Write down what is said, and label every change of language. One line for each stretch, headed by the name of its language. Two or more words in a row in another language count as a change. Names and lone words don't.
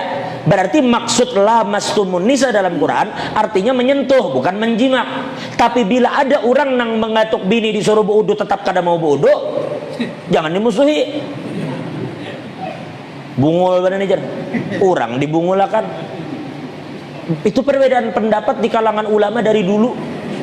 Indonesian: Berarti maksud
Arabic: لامستم النساء
Indonesian: dalam Quran artinya menyentuh, bukan menjimak.
Banjar: Tapi bila ada orang nang mengatuk bini disuruh berudu tetap kada mau berudu, jangan dimusuhi. Bungul badan aja. Orang dibungulakan.
Indonesian: Itu perbedaan pendapat di kalangan ulama dari dulu.